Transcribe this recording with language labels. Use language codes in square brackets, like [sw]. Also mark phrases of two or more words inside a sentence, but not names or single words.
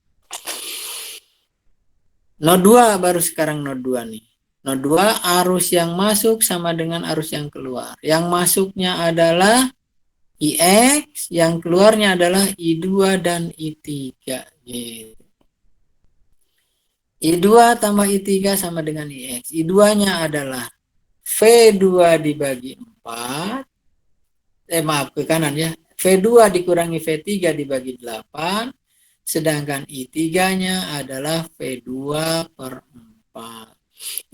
[id] Node 2 baru sekarang node 2 nih. Node 2 arus yang masuk sama dengan arus yang keluar. Yang masuknya adalah IX, yang keluarnya adalah I2 dan I3. Gitu. I2 tambah I3 sama dengan IX. I2-nya adalah V2 dibagi 4. Maaf, ke kanan ya. V2 dikurangi V3 dibagi 8. Sedangkan I3-nya adalah V2 per 4.